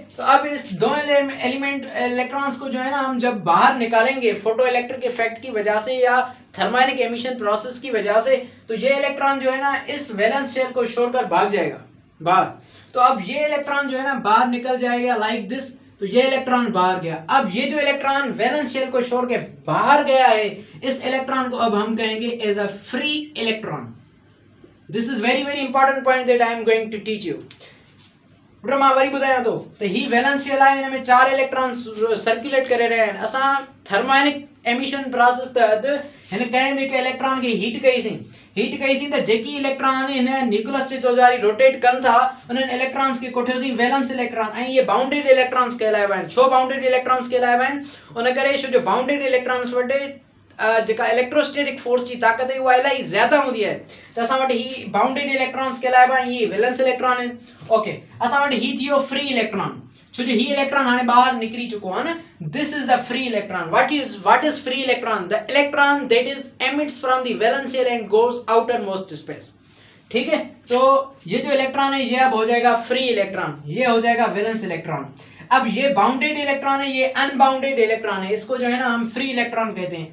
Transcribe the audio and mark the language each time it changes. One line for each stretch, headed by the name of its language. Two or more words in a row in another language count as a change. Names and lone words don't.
Hindi: तो अब इस दो एलिमेंट इलेक्ट्रॉन्स को जो है ना हम जब बाहर निकालेंगे
English: photo electric effect
Hindi: की वजह से या
English: thermodynamic emission process
Hindi: की वजह से, तो ये इलेक्ट्रॉन जो है ना इस
English: valence shell
Hindi: को छोड़कर भाग जाएगा बाहर। तो अब ये इलेक्ट्रॉन जो है ना बाहर निकल जाएगा
English: like this.
Hindi: तो ये इलेक्ट्रॉन बाहर गया। अब ये जो इलेक्ट्रॉन
English: valence shell
Hindi: को छोड़ के बाहर गया है, इस इलेक्ट्रॉन को अब हम कहेंगे
English: as a free electron. This is very very important point that I am going to teach you.
Sindhi: मां वरी ॿुधायां थो त ही
English: valence shell
Sindhi: आहे, हिन में 4 इलेक्ट्रॉन सर्कुलेट करे रहिया आहिनि। असां
English: thermodynamic emission process
Sindhi: तहत हिन कंहिं बि हिकु इलेक्ट्रॉन खे हीट कईसीं त जेकी इलेक्ट्रॉन हिन न्यूक्लियस जे चौधारी रोटेट कनि था उन्हनि इलेक्ट्रॉन्स खे कोठियोसीं
English: valence electron,
Sindhi: ऐं इहे
English: bounded electrons
Sindhi: कहलाइबा आहिनि। छो
English: bounded electrons
Sindhi: कहलाइबा आहिनि? उन करे छो जो
English: bounded electrons
Sindhi: वटि जेका
English: electrostatic force
Sindhi: जी ताक़त है उहा इलाही ज़्यादा हूंदी आहे, त असां वटि ही
English: bounded electrons
Sindhi: कहलाइबा आहिनि, ही
English: valence electron
Sindhi: आहिनि। ओके, असां वटि ही थियो
English: free electron,
Sindhi: छो जो ही इलेक्ट्रॉन हाणे ॿाहिरि निकिरी चुको आहे न।
English: This is the free electron. What is free electron? The electron that is emits from the valence shell and goes outer most space,
Hindi: ठीक है। तो ये जो इलेक्ट्रॉन है ये अब हो जाएगा
English: free electron,
Hindi: ये हो जाएगा
English: valence electron.
Hindi: अब ये
English: bounded electron
Hindi: है, ये
English: unbounded electron
Hindi: है, इसको जो है ना हम
English: free electron
Hindi: कहते हैं।